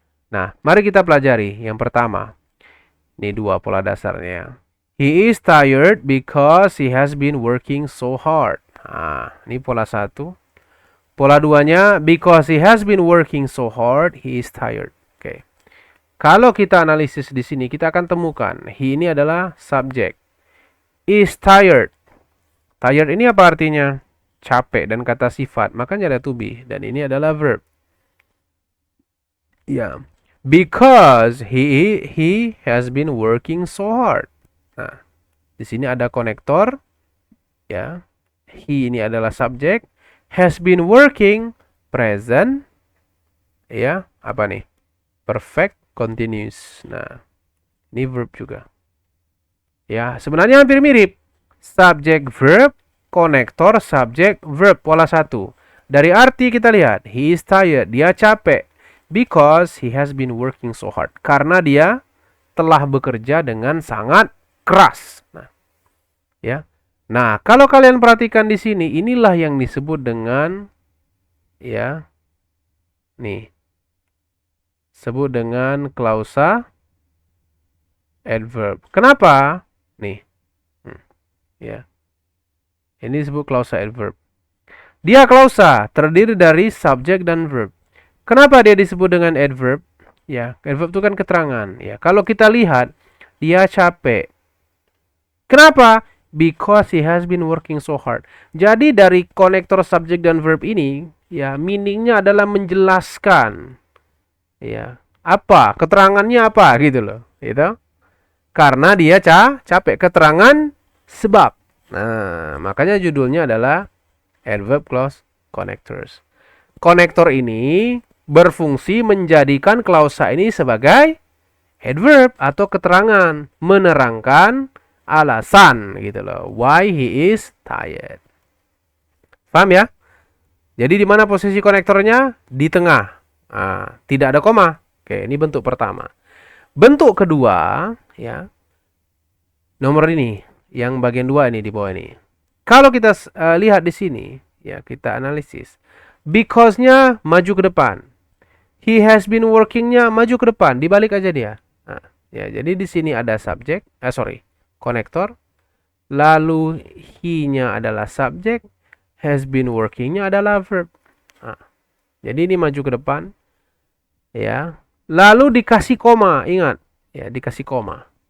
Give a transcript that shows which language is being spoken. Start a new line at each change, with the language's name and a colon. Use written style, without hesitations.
Indonesian: Nah, mari kita pelajari. Yang pertama, ini dua pola dasarnya.
English: He is tired because he has been working so hard.
Indonesian: Nah, ini pola satu. Pola duanya,
English: because he has been working so hard, he is tired. Oke.
Indonesian: Kalau kita analisis di sini, kita akan temukan he ini adalah subjek. Is tired. Tired ini apa artinya? Capek dan kata sifat, makanya ada to be dan ini adalah verb. Ya.
English: Because he has been working so hard.
Indonesian: Nah, di sini ada konektor. Ya. He ini adalah subjek. Has been working, present, ya, apa nih? Perfect continuous. Nah, ini verb juga. Ya, sebenarnya hampir mirip. Subject verb, konektor subject verb pola satu. Dari arti kita lihat,
English: he is tired,
Indonesian: dia capek.
English: Because he has been working so hard.
Indonesian: Karena dia telah bekerja dengan sangat keras. Nah, ya. Nah, kalau kalian perhatikan di sini, inilah yang disebut dengan ya. Nih. Sebut dengan klausa adverb. Kenapa? Nih. Ya. Ini disebut klausa adverb. Dia klausa terdiri dari subjek dan verb. Kenapa dia disebut dengan adverb? Ya, adverb itu kan keterangan. Ya, kalau kita lihat dia capek. Kenapa?
English: Because he has been working so hard.
Indonesian: Jadi dari konektor subjek dan verb ini, ya meaningnya adalah menjelaskan, ya apa keterangannya apa gitu loh, gitu. Karena dia capek, keterangan sebab. Nah, makanya judulnya adalah adverb clause connectors. Konektor ini berfungsi menjadikan klausa ini sebagai adverb atau keterangan, menerangkan alasan gitu loh,
English: why he is tired.
Indonesian: Paham ya? Jadi di mana posisi konektornya? Di tengah. Nah, tidak ada koma. Oke, ini bentuk pertama. Bentuk kedua, ya. Nomor ini, yang bagian 2 ini di bawah ini. Kalau kita lihat di sini, ya, kita analisis. Because-nya maju ke depan. He has been working-nya maju ke depan, dibalik aja dia. Nah, ya, jadi di sini ada subjek, konektor, lalu he-nya adalah subjek, has been working-nya adalah verb. Nah, jadi ini maju ke depan, ya. Lalu dikasih koma, ingat, ya dikasih koma.